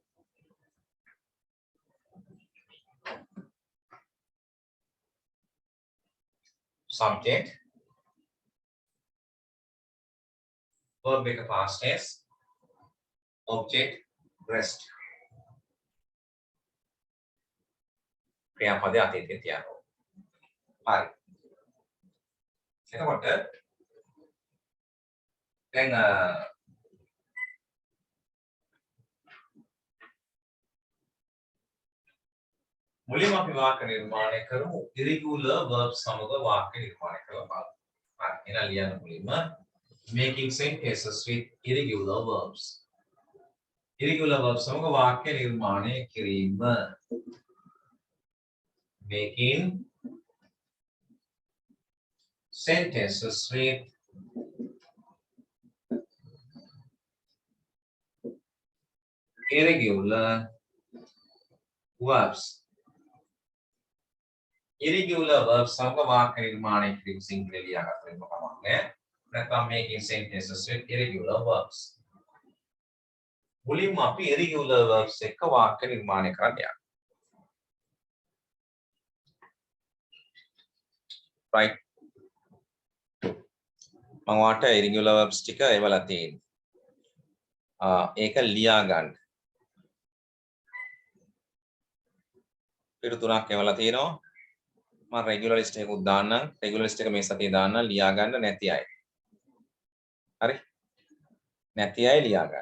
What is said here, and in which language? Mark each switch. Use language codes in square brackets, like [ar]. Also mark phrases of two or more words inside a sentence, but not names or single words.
[en] subject verb එක past tense object rest [si] ක්‍රියාපදය අතීතයේ තියනවා. හරි. එතකොට දැන් මුලින්ම අපි වාක්‍ය නිර්මාණය කරමු [en] irregular verbs [si] සමග වාක්‍ය නිර්මාණය කරලා බලමු. හරි. එහෙනම් ලියන්න මුලින්ම [en] making sentences with irregular verbs. irregular verbs [si] සමග වාක්‍ය නිර්මාණය කිරීම. [en] making sentences with irregular verbs. irregular verbs [si] සමග වාක්‍ය නිර්මාණය කිරීම සිංහලෙන් ලියාගත්තම කමක් නැහැ. [en] නැත්නම් making sentences with irregular verbs. [si] මුලින්ම අපි [en] irregular verbs [si] එක්ක වාක්‍ය නිර්මාණය කරන්න යනවා. [en] right. [si] මම වාට [en] irregular verbs [si] ටික එවලා තියෙනවා. ඒක ලියා ගන්න. පිටු තුනක් එවලා තියෙනවා. මම [en] regular list [si] එකකුත් දාන්නම්. [en] regular list [si] එක මේ සතියේ දාන්න ලියා ගන්න නැති අය. හරි? නැති අය ලියා ගන්න.